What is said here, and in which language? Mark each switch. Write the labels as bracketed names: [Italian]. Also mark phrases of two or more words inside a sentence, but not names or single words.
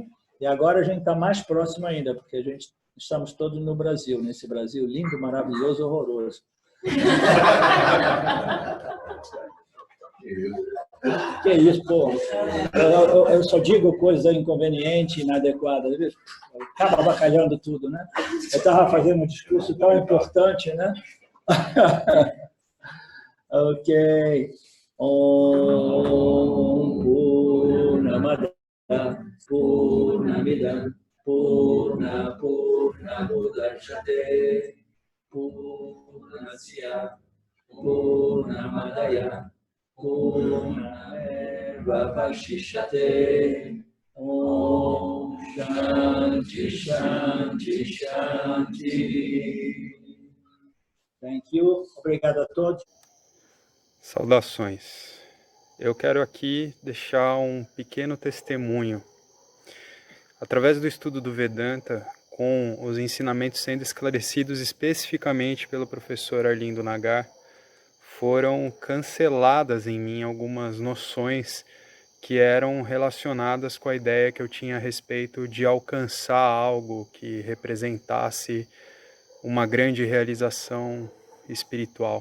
[Portuguese] E agora a gente está mais próximo ainda, porque estamos todos no Brasil, nesse Brasil lindo, maravilhoso, horroroso. Que isso, pô. Eu só digo coisa inconveniente, inadequada. Acaba abacalhando tudo, né? Eu estava fazendo um discurso tão importante, né? Ok. [Sanskrit] Om Purnamada Purnamidam Purnamudachyate Purnasya Purnamadaya Purnameva Vashishyate. Om Shanti Shanti Shanti. [English] Thank you. [Portuguese] Obrigado a todos. Saudações. Eu quero aqui deixar um pequeno testemunho. Através do estudo do Vedanta, com os ensinamentos sendo esclarecidos especificamente pelo professor Arlindo Nagar, foram canceladas em mim algumas noções que eram relacionadas com a ideia que eu tinha a respeito de alcançar algo que representasse uma grande realização espiritual.